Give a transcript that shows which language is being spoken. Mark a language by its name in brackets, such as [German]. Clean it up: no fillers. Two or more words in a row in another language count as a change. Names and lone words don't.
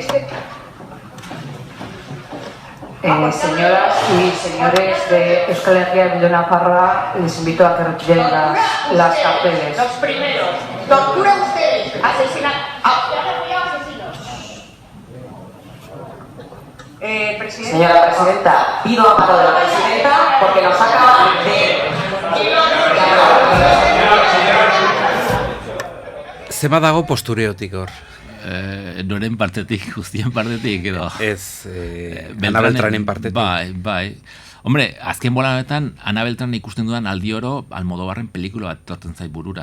[Spanish] señoras y señores de Euskal Herria Bildu Nafarroa, les invito a que retiren las carteles. Los primeros, tortura ustedes, asesinan, asesinos. Señora Presidenta, pido amparo de la Presidenta porque nos acaba de... [Basque] Zema dago postureotik hor? Noren partetik, guztien partetik, edo... Ez, Ana Beltranen partetik. Bai. Hombre, azken bolanetan, Ana Beltrán ikusten dudan aldi oro, Almodóvarren pelikula bat torten zait burura.